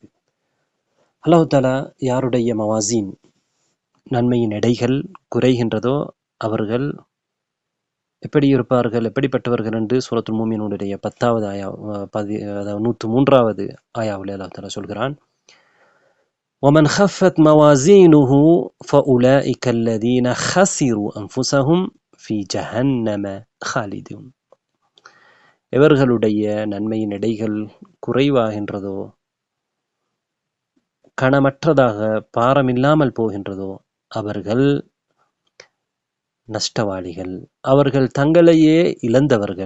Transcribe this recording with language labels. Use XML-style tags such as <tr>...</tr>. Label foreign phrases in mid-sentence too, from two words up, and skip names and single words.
<ta>அல்லாஹ் தஆலா யாருடைய மவாசீன் நன்மையின் எடைகள் குறைகின்றதோ அவர்கள் எப்படி இருப்பார்கள், எப்படிப்பட்டவர்கள் என்று சூரத்துல் மூமினூனுடைய 10வது ஆயா, அதாவது 103வது ஆயாவிலே அல்லாஹ் தஆலா சொல்கிறான்.</ta> <ar>ومن خفت موازينه فأولئك الذين خسروا أنفسهم في جهنم خالدون.</ar> <ta>எவர்களுடைய நன்மையின் எடைகள் குறைவாகின்றதோ, கணமற்றதாக பாரமில்லாமல் போகின்றதோ அவர்கள் நஷ்டவாளிகள், அவர்கள் தங்களையே இழந்தவர்கள்.</ta>